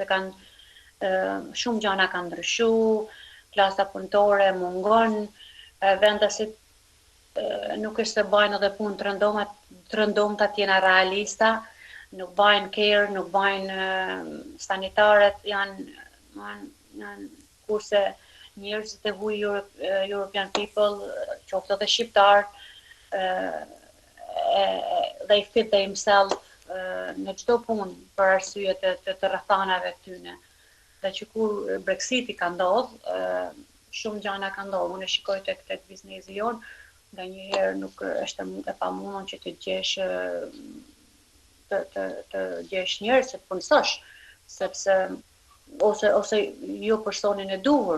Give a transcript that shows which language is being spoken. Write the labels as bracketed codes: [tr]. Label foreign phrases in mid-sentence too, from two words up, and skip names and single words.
[sq] shumë gjëra kanë ndryshuar, klasa punëtore mungon, vendasit nuk është se bajnë edhe punë të rëndomta të jena realista, nuk bajnë care, nuk bajnë sanitaret, janë kurse njerëzit e huj [en] European people, [sq] qoftë edhe shqiptar, [en] they fit themselves [sq] në çdo punë për arsye të rrethanave tyne. Dhe që kur Brexiti ka ndodh, shumë gjëra ka ndodhur. Unë e shikoj tek biznesi jon, nganjëherë nuk është e pamundur që të gjesh të gjesh njerëz që të punësosh, sepse ose jo personin e duhur.